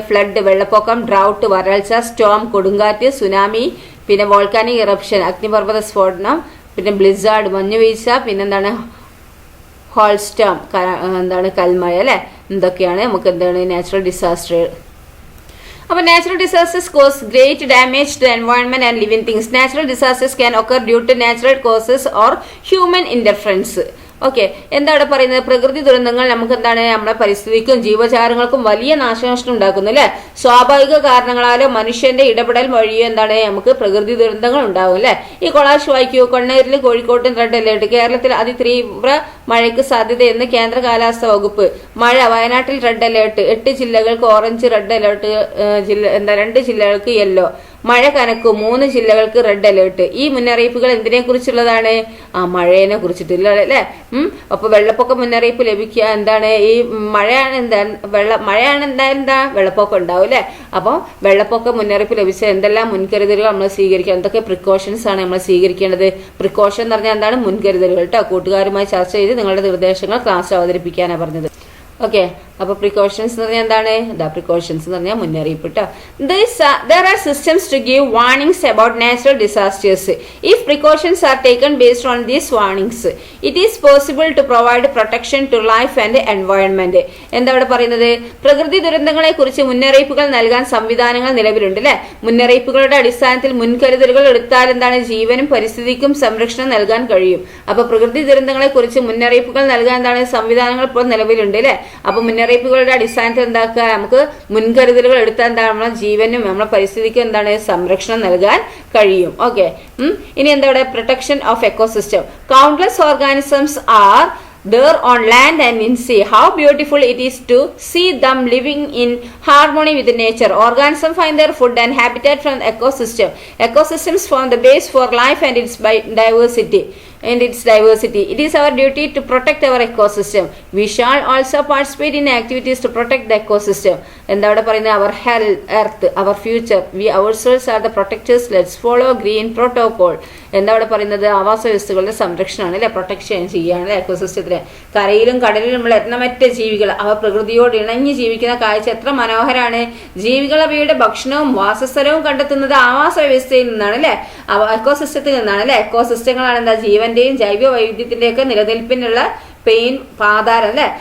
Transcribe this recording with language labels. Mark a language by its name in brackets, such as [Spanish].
[Malayalam] Flood, വെള്ളപ്പൊക്കം, drought, വരൾച്ച, Storm, കൊടുങ്കാറ്റ്, സുനാമി, പിന്നെ വോൾക്കാനിക് ഇറപ്ഷൻ, അഗ്നിപർവ്വത സ്ഫോടനം, പിന്നെ ബ്ലിസാർഡ്, മഞ്ഞുവീഴ്ച, പിന്നെന്താണ്? ഹോൾസ്റ്റോം, എന്താണ്? കൽമഴ അല്ലെ. എന്തൊക്കെയാണ് നമുക്ക് എന്താണ് നാച്ചുറൽ ഡിസാസ്റ്റർ. അപ്പോൾ [English] natural disasters cause great damage to the environment and living things. Natural disasters can occur due to natural causes or human interference. [Malayalam] Okay, എന്താ ഇവിടെ പറയുന്നത്? പ്രകൃതി ദുരന്തങ്ങൾ നമുക്ക് എന്താണ് നമ്മുടെ പരിസ്ഥിതിക്കും ജീവജാലങ്ങൾക്കും വലിയ നാശനഷ്ടം ഉണ്ടാക്കുന്നു അല്ലെ. സ്വാഭാവിക കാരണങ്ങളാലോ മനുഷ്യന്റെ ഇടപെടൽ വഴിയോ എന്താണ് നമുക്ക് പ്രകൃതി ദുരന്തങ്ങൾ ഉണ്ടാവും അല്ലെ. ഈ കൊളാഷ് വായിക്കൂ. കണ്ണൂരിൽ കോഴിക്കോട്ടും റെഡ് അലേർട്ട്. കേരളത്തിൽ അതിതീവ്ര മഴയ്ക്ക് സാധ്യതയെന്ന് കേന്ദ്ര കാലാവസ്ഥാ വകുപ്പ്. മഴ വയനാട്ടിൽ red alert. 8 ജില്ലകൾക്ക് orange, red alert 2 ജില്ലകൾക്ക് yellow. മഴ കനക്കും 3 ജില്ലകൾക്ക് റെഡ് അലേർട്ട്. ഈ മുന്നറിയിപ്പുകൾ എന്തിനെ കുറിച്ചുള്ളതാണ്? മഴയെ കുറിച്ചിട്ടില്ല അല്ലെ. അപ്പൊ വെള്ളപ്പൊക്ക മുന്നറിയിപ്പ് ലഭിക്കുക എന്താണ്? ഈ മഴയാണ് മഴയാണ് എന്താ വെള്ളപ്പൊക്കം ഉണ്ടാവും അല്ലെ. അപ്പോൾ വെള്ളപ്പൊക്ക മുന്നറിയിപ്പ് ലഭിച്ച എന്തെല്ലാം മുൻകരുതലുകൾ നമ്മൾ സ്വീകരിക്കണം, എന്തൊക്കെ പ്രിക്കോഷൻസ് ആണ് നമ്മൾ സ്വീകരിക്കേണ്ടത്? പ്രിക്കോഷൻ എന്ന് പറഞ്ഞാൽ എന്താണ്? മുൻകരുതലുകൾ കേട്ടോ. കൂട്ടുകാരുമായി ചർച്ച ചെയ്ത് നിങ്ങളുടെ നിർദ്ദേശങ്ങൾ ക്ലാസ്സിൽ അവതരിപ്പിക്കാനാണ് പറഞ്ഞത്. ഓക്കെ, അപ്പൊ പ്രിക്കോഷൻസ് എന്ന് പറഞ്ഞാൽ എന്താണ്? പ്രിക്കോഷൻസ് എന്ന് പറഞ്ഞാൽ മുന്നറിയിപ്പ് കേട്ടോ. [English] There are systems to give warnings about natural disasters. If precautions are taken based on these warnings, it is possible to provide protection to life and environment. [Malayalam] എന്താ ഇവിടെ പറയുന്നത്? പ്രകൃതി ദുരന്തങ്ങളെ കുറിച്ച് മുന്നറിയിപ്പുകൾ നൽകാൻ സംവിധാനങ്ങൾ നിലവിലുണ്ട് അല്ലെ. മുന്നറിയിപ്പുകളുടെ അടിസ്ഥാനത്തിൽ മുൻകരുതലുകൾ എടുത്താൽ എന്താണ്? ജീവനും പരിസ്ഥിതിക്കും സംരക്ഷണം നൽകാൻ കഴിയും. അപ്പൊ പ്രകൃതി ദുരന്തങ്ങളെ കുറിച്ച് മുന്നറിയിപ്പുകൾ നൽകാൻ എന്താണ്? സംവിധാനങ്ങൾ ഇപ്പോൾ നിലവിലുണ്ട് അല്ലെ. അപ്പൊ മുന്നറിയിപ്പുകളുടെ അടിസ്ഥാനത്തിൽ എന്താക്കുക? നമുക്ക് മുൻകരുതലുകൾ എടുത്താൽ എന്താണ്? നമ്മളെ ജീവനും നമ്മളെ പരിസ്ഥിതിക്കും എന്താണ്? സംരക്ഷണം നൽകാൻ കഴിയും. ഓക്കെ, ഇനി എന്താ ഇവിടെ? [English] Protection of ecosystem. Countless organisms are there on land and in sea. How beautiful it is to see them living in harmony with nature. Organisms find their food and habitat from the ecosystem. Ecosystems form the base for life and its diversity. It is our duty to protect our ecosystem. We shall also participate in activities to protect the ecosystem. [Malayalam] എന്താ ഇവിടെ പറയുന്നത്? [English] Our health, earth, our future. We ourselves are the protectors. Let's follow green protocol. [Malayalam] എന്താ ഇവിടെ പറയുന്നത്? ആവാസ വ്യവസ്ഥകളുടെ സംരക്ഷണമാണ് അല്ലെ. Protection ചെയ്യാണ് എക്കോസിസ്റ്റത്തിലെ. കരയിലും കടലിലുമുള്ള എണ്ണമറ്റ ജീവികൾ അവ പ്രകൃതിയോട് ഇണങ്ങി ജീവിക്കുന്ന കാഴ്ച എത്ര മനോഹരമാണ്. ജീവികൾ അവയുടെ ഭക്ഷണവും വാസസ്ഥലവും കണ്ടെത്തുന്നത് ആവാസ വ്യവസ്ഥയിൽ നിന്നാണ് അല്ലെ. എക്കോസിസ്റ്റത്തിൽ നിന്നാണ് അല്ലെ. എക്കോസിസ്റ്റങ്ങളാണ് എന്താ? ജീവന്റെയും ജൈവ വൈവിധ്യത്തിന്റെയും ഒക്കെ നിലനിൽപ്പിനുള്ള ആധാരം അല്ലെ.